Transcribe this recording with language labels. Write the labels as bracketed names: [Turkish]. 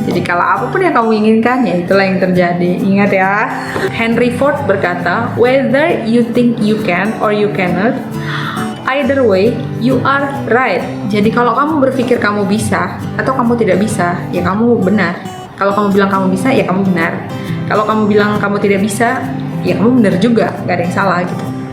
[Indonesian] Jadi kalau apapun yang kamu inginkan, ya itulah yang terjadi. Ingat ya, Henry Ford berkata, [English] whether you think you can or you cannot, either way you are right. [Indonesian] Jadi kalau kamu berpikir kamu bisa atau kamu tidak bisa, ya kamu benar. Kalau kamu bilang kamu bisa, ya kamu benar. Kalau kamu bilang kamu tidak bisa, ya kamu benar juga, gak ada yang salah gitu.